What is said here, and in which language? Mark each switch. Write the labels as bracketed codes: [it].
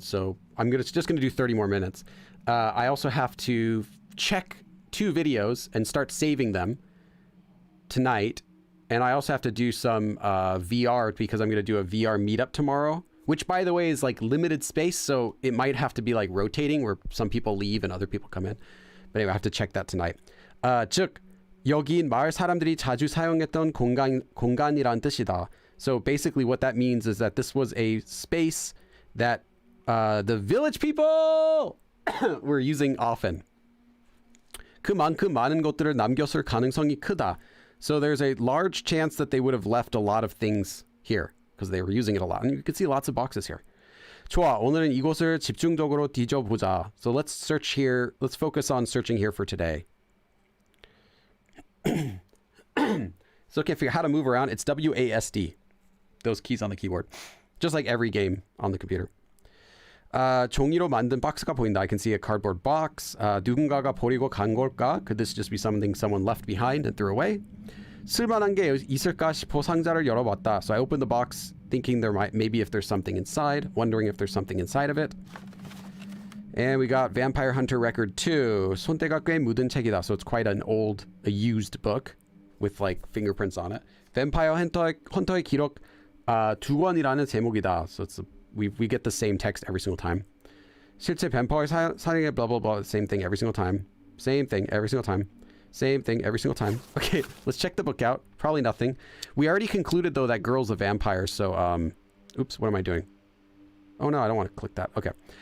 [en] So I'm just going to do 30 more minutes. I also have to check 2 videos and start saving them tonight. And I also have to do some VR because I'm going to do a VR meetup tomorrow, which by the way is like limited space. So it might have to be like rotating where some people leave and other people come in. But anyway, I have to check that tonight. [ko] 즉, 여긴 마을 사람들이 자주 사용했던 공간이란 뜻이다. [en] So basically what that means is that this was a space that the village people were using often. [ko] 그만큼 많은 것들을 남겼을 가능성이 크다. [en] So there's a large chance that they would have left a lot of things here because they were using it a lot. And you can see lots of boxes here. [ko] 좋아, 오늘은 이곳을 집중적으로 뒤져보자. [en] So let's search here. Let's focus on searching here for today. So I can't figure out how to move around. It's WASD. Those keys on the keyboard. Just like every game on the computer. [ko] 종이로 만든 박스가 보인다. [en] I can see a cardboard box. [ko] 누군가가 버리고 간 걸까? [en] Could this just be something someone left behind and threw away? [ko] 쓸만한 게 있을까 싶어 상자를 열어봤다. [en] So I opened the box thinking maybe if there's something inside. Wondering if there's something inside of it. And we got Vampire Hunter Record 2. [ko] 손때가 꽤 묻은 책이다. [en] So it's quite a used book with like fingerprints on it. [ko] Vampire Hunter의 기록 2권이라는 제목이다. [en] So we get the same text every single time. [ko] 실제 뱀파이어 사냥의 [en] blah blah blah. Same thing every single time. Same thing every single time. Same thing every single time. Okay, let's check the book out. Probably nothing. We already concluded though that girl's a vampire. So oops, what am I doing? Oh no, I don't want to click that. Okay.